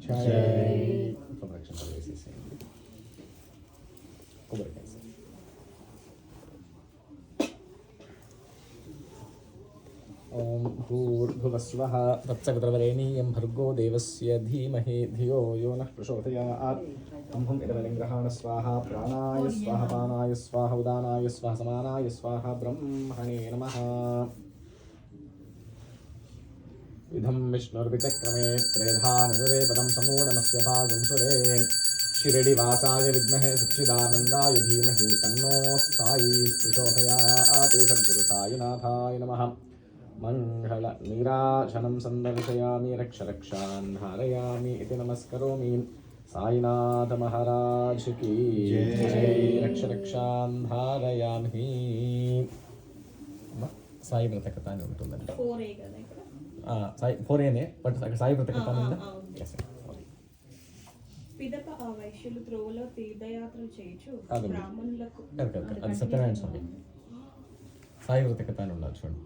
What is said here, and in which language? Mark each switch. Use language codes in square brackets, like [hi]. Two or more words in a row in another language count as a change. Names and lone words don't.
[sa] ఓం భూర్భువస్వః తత్సవితుర్వరేణీయం భర్గో దేవస్య ధీమహి ధియో యో నః ప్రచోదయాత్. బ్రహ్మం ఇదమలిం గ్రహాణ స్వాహ ప్రాణాయ స్వాహ పానాయ స్వాహ ఉదానాయ స్వాహ సమానాయ స్వాహ బ్రహ్మణే నమః. ఇదం విష్ణుర్విచక్రమే త్రేధా నిరుదేపదం సమూఢమస్య భాగం సురే. शिरडिवासाय विद्महे सच्चिदानन्दाय धीमहि तन्नो साई प्रचोदयात्. सद्गुरु साईनाथाय नमः. मङ्गलनीराजनं सन्दर्शयामि रक्षरक्षान् धारयामि इति नमस्करोमि. [hi] साईनाथ महाराज की जय. [sa] रक्षरक्षान् धारयामि. [te] సాయి వ్రత కథ అని ఉంటుందండి. 4A కదా ఇక్కడ. సాయి 4Aనే బట్ సాయి వ్రత కథ ఉందా? yes. పిదప ఆ వైశ్యులు త్రోవలో తీర్థయాత్రలు చేయొచ్చు బ్రాహ్మణులకు. అది సత్యనారాయణ స్వామి సాయి వ్రత కథ అని ఉన్నారు చూడండి.